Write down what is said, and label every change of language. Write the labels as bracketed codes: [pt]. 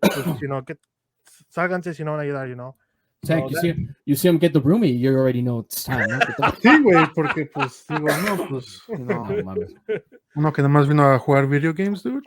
[es] Pues, sálganse si no van a ayudar, Zach, [en] So you see him get the roomie, you already know it's time. [es] ¿No? Sí, güey, porque pues digo, no, pues, No, mames. uno que nomás vino a jugar video games, dude.